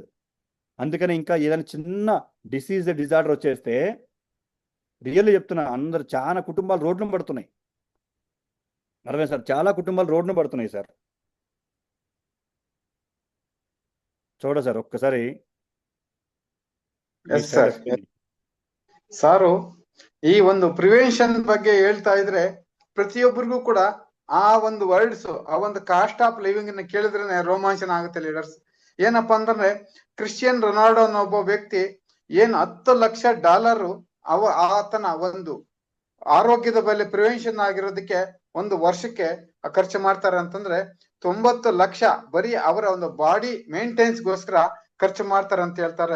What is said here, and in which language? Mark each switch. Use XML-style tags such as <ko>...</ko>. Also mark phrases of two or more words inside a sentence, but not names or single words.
<te>అందుకని ఇంకా ఏదైనా చిన్న డిజార్డర్ వచ్చేస్తే, రియల్లీ చెప్తున్నా, అందరు చాలా కుటుంబాలు రోడ్డును పడుతున్నాయి. అర్థమే సార్, చాలా కుటుంబాలు రోడ్డును పడుతున్నాయి సార్. చూడ సార్ ఒక్కసారి</te> <en>Yes sir.</en> <kn>ಸಾರು ಈ ಒಂದು ಪ್ರಿವೆನ್ಷನ್ ಬಗ್ಗೆ ಹೇಳ್ತಾ ಇದ್ರೆ ಪ್ರತಿಯೊಬ್ಬರಿಗೂ ಕೂಡ ಆ ಒಂದು ವರ್ಡ್ಸ್, ಆ ಒಂದು</kn> <en>cost of living</en> <kn>ಅನ್ನ ಕೇಳಿದ್ರೆ ರೋಮಾಂಚನ ಆಗುತ್ತೆ ಲೀಡರ್ಸ್. ಏನಪ್ಪಾ ಅಂತಂದ್ರೆ ಕ್ರಿಶ್ಚಿಯನ್ ರೊನಾಲ್ಡೋ ಅನ್ನೋ ಒಬ್ಬ ವ್ಯಕ್ತಿ ಏನ್ $10 ಲಕ್ಷ ಆತನ ಒಂದು ಆರೋಗ್ಯದ ಮೇಲೆ ಪ್ರಿವೆನ್ಷನ್ ಆಗಿರೋದಕ್ಕೆ ಒಂದು ವರ್ಷಕ್ಕೆ ಖರ್ಚು ಮಾಡ್ತಾರೆ ಅಂತಂದ್ರೆ 90 ಲಕ್ಷ ಬರೀ ಅವರ ಒಂದು</kn> <en>body maintenance</en> <kn>ಗೋಸ್ಕರ ಖರ್ಚು ಮಾಡ್ತಾರೆ ಅಂತ ಹೇಳ್ತಾರೆ.</kn>